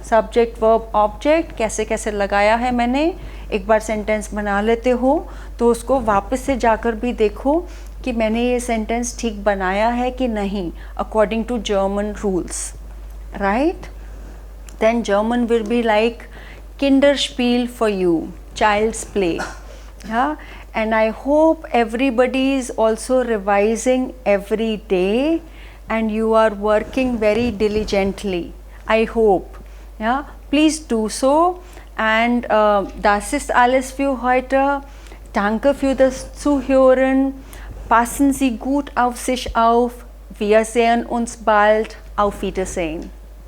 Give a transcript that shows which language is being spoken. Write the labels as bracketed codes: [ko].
[hi] Subject verb object कैसे कैसे लगाया है मैंने, एक बार सेंटेंस बना लेते हो तो उसको वापस से जाकर भी देखो कि मैंने ये सेंटेंस ठीक बनाया है कि नहीं, [en] According to German rules, right? Then German will be like Kinderspiel for you, child's play. Yeah, and I hope everybody is also revising every day and you are working very diligently. I hope. Ja, please do so. [de] Und das ist alles für heute. Danke für das Zuhören. Passen Sie gut auf sich auf. Wir sehen uns bald. Auf Wiedersehen.